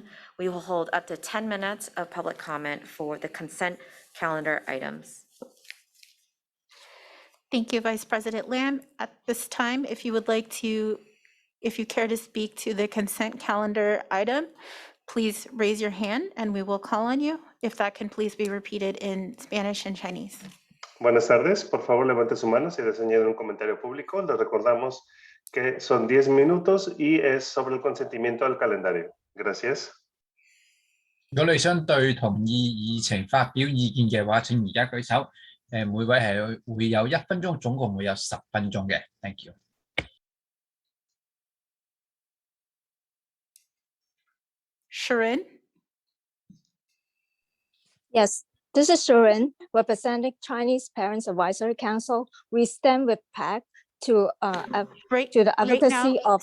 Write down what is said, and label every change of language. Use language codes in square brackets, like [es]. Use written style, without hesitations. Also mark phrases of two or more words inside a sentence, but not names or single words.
[en] We will hold up to 10 minutes of public comment for the consent calendar items. Thank you, Vice President Lamb. At this time, if you care to speak to the consent calendar item, please raise your hand and we will call on you. If that can please be repeated in Spanish and Chinese. [es] Buenas tardes, por favor levante su mano si desea añadir un comentario público. Les recordamos que son 10 minutos y es sobre el consentimiento al calendario. Gracias. [yue] 如果你想對同意議程發表意見嘅話，請而家舉手。每位係會有1分鐘，總共會有10分鐘嘅。 [en] Thank you. Sharon? Yes, this is Sharon, representing Chinese Parents Advisory Council. We stand with PAC to the advocacy of.